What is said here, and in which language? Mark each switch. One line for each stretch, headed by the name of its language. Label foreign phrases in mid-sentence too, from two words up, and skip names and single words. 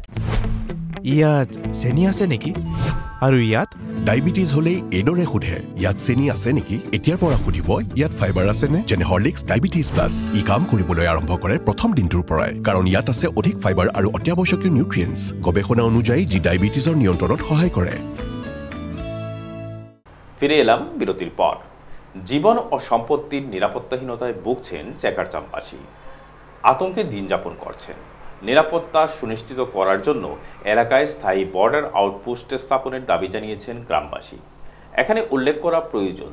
Assamese: ইয়াত চেনি আছে নেকি আৰু ইয়াত ডায়াবেটিস হলে এডৰে সোধে ইয়াত চেনি আছে নেকি এতিয়াৰ পৰা সুধিব ইয়াত ফাইবাৰ আছে নে যেনে হৰলিক্স ডায়াবেটিস প্লাস ই কাম কৰিবলৈ আৰম্ভ কৰে প্ৰথম দিনটোৰ পৰাই কাৰণ ইয়াত আছে অধিক ফাইবাৰ আৰু অত্যাৱশ্যকীয় নিউট্ৰিয়েন্টছ গৱেষণা অনুযায়ী যি ডায়াবেটিসৰ নিয়ন্ত্ৰণত সহায় কৰে
Bangla: ফিরে এলাম বিরতির পর জীবন ও সম্পত্তির নিরাপত্তাহীনতায় ভুগছেন চেকারচামবাসী আতঙ্কে দিন যাপন করছেন নিরাপত্তা সুনিশ্চিত করার জন্য এলাকায় স্থায়ী বর্ডার আউটপোস্ট স্থাপনের দাবি জানিয়েছেন গ্রামবাসী এখানে উল্লেখ করা প্রয়োজন